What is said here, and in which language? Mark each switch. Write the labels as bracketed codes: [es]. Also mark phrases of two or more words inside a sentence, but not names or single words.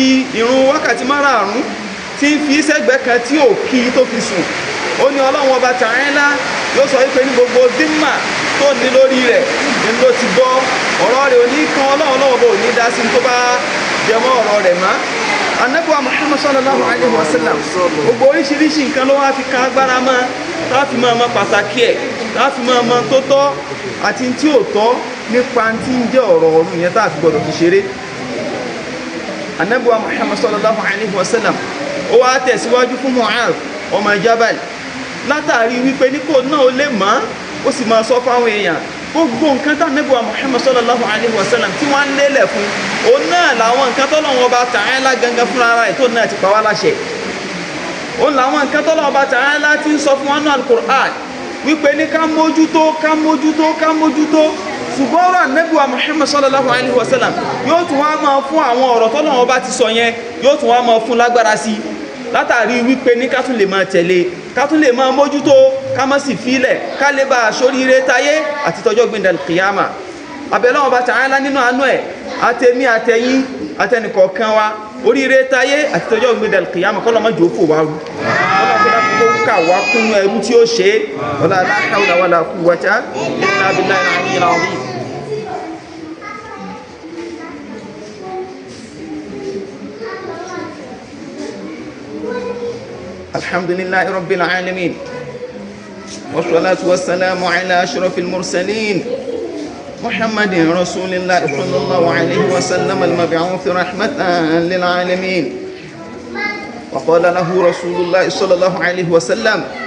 [yo] ìrun wákàtí márààrún tí ń fi sẹ́gbẹ̀ẹ́ kan tí ò kí tó fi sùn ó ní Ọlọ́run ọba Ta'ala yóò sọ wípé ní gbogbo dímà tó ní lórí rẹ̀ ní ló ti gbọ́ ọ̀rọ̀ rẹ̀ ò ní kan Ọlọ́run lọ́wọ́ bó ní dá sí tó bá jẹmọ́ ọ̀rọ̀ rẹ̀ má Ànábì wa Muhammad [ar] صلى الله عليه وسلم [yo] gbogbo oríṣiríṣi nǹkan ló wá fi kan agbára mọ́ táàfi máa mọ pàtàkì ẹ̀ táàfi máa mọ tó tọ́ àti tí ò tọ́ nípa tí ń jẹ́ ọ̀rọ̀ ọ̀run yẹn táàfi gbọdọ̀ fi ṣeré Ànábì wa Muhammad [ar] صلى الله عليه وسلم [yo] ó wá tẹ̀síwájú fún Mu'adh ọmọ Jabal látàrí wípé ní kò náà ó lè mọ́ ó sì máa sọ fáwọn èèyàn gbogbo nǹkan tá Ànábì wa Muhammad [ar] صلى الله عليه وسلم [yo] tí wọ́n ń lélẹ̀ fún òun náà làwọn nǹkan tọ́lọ́run ọba Ta'ala gangan fúnra ara ẹ̀ tó náà ti pa wá láṣẹ òun làwọn nǹkan tọ́lọ́run ọba Ta'ala ti ń sọ fún wọn náà al-Qur'an wípé ní ká mójútó ṣùgbọ́n ọ̀rọ̀ Ànábì wa Muhammad [ar] صلى الله عليه وسلم [yo] yóò tún wá máa fún àwọn ọ̀rọ̀ tọ́lọ́run ọba ti sọ yẹn yóò tún wá máa fún lágbára sí látàrí wípé ní ká tún lè máa tẹ̀lé ká tún lè máa mójútó ká má sì fílẹ̀ ká lè bá aṣoríire táyé àti tọjọ́ gbìndà kìyàmà abẹ́lẹ́ ọba Ta'ala nínú àánú ẹ̀ àtẹ̀mí àtẹ̀yìn àtẹnìkọ̀ọ̀kan wa oríire táyé àti tọjọ́ gbìndà kìyàmà kọ́lọ́ má jòófò wá rú ká wá kúnnú ẹrú tí ó ṣe [ar] ولا حول ولا قوة إلا بالله العلي العظيم الحمد لله رب العالمين والصلاة والسلام على أشرف المرسلين محمد رسول الله صلى الله عليه وسلم المبعوث رحمة للعالمين وقال له رسول الله صلى الله عليه وسلم